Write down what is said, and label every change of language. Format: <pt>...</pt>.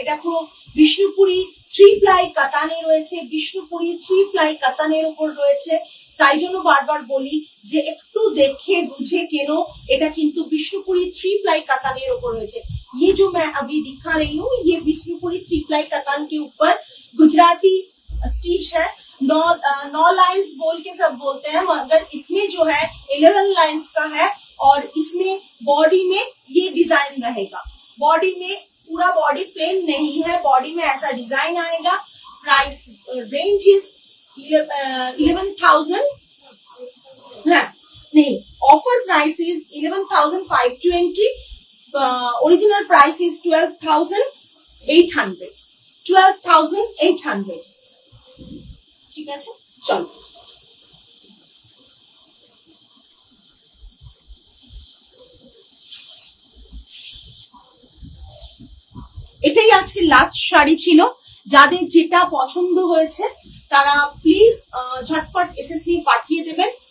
<bn>এটা পুরো বিষ্ণুপুরি 3 প্লাই কাতানে রয়েছে, বিষ্ণুপুরি 3 প্লাই কাতানের উপর রয়েছে। তাই জন্য বারবার বলি যে একটু দেখে বুঝে কেন, এটা কিন্তু বিষ্ণুপুরি 3</bn> <hi>प्लाई कतान के ऊपर रहे। ये जो मैं अभी दिखा रही हूँ ये बिष्णुपुरी 3 प्लाई कतान के ऊपर गुजराती स्टिच है। 9 लाइंस बोल के सब बोलते हैं, मगर इसमें जो है 11 लाइंस का है और इसमें बॉडी में ये डिजाइन रहेगा। बॉडी में पूरा बॉडी प्लेन नहीं है, बॉडी में ऐसा डिजाइन आएगा। प्राइस रेंज इज 11,000, हाँ नहीं, offer price is 11,520, original price is 12,800, 12,800। ठीक है, चलो</hi> <bn>এটাই আজকে লাস্ট শাড়ি ছিল। যাদের যেটা পছন্দ হয়েছে তারা প্লিজ ঝটপট এসএস নিয়ে পাঠিয়ে দেবেন।</bn>